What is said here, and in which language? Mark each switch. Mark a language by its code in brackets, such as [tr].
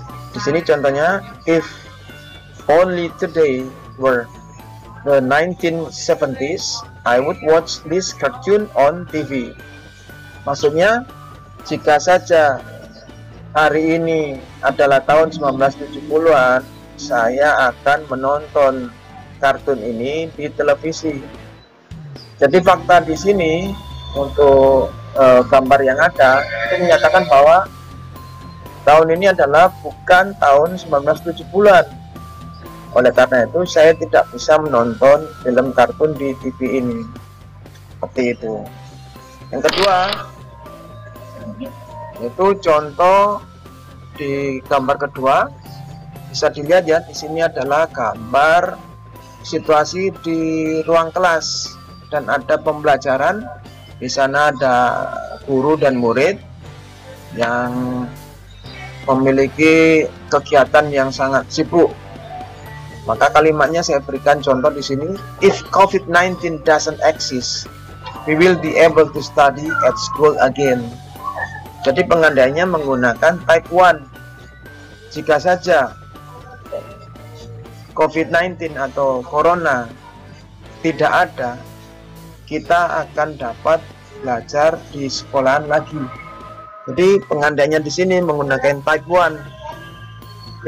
[id] Di sini contohnya, [en] if only today were the 1970s, I would watch this cartoon on TV. [id] Maksudnya, jika saja hari ini adalah tahun 1970-an, saya akan menonton kartun ini di televisi. Jadi fakta di sini untuk gambar yang ada itu menyatakan bahwa tahun ini adalah bukan tahun 1970-an. Oleh karena itu saya tidak bisa menonton film kartun di TV ini. Seperti itu. Yang kedua, itu contoh di gambar kedua bisa dilihat ya, di sini adalah gambar situasi di ruang kelas dan ada pembelajaran. Di sana ada guru dan murid yang memiliki kegiatan yang sangat sibuk. Maka kalimatnya saya berikan contoh di sini. [en] If COVID-19 doesn't exist, we will be able to study at school again. [id] Jadi pengandainya menggunakan type 1. Jika saja COVID-19 atau Corona tidak ada, kita akan dapat belajar di sekolahan lagi. Jadi pengandainya di sini menggunakan type 1.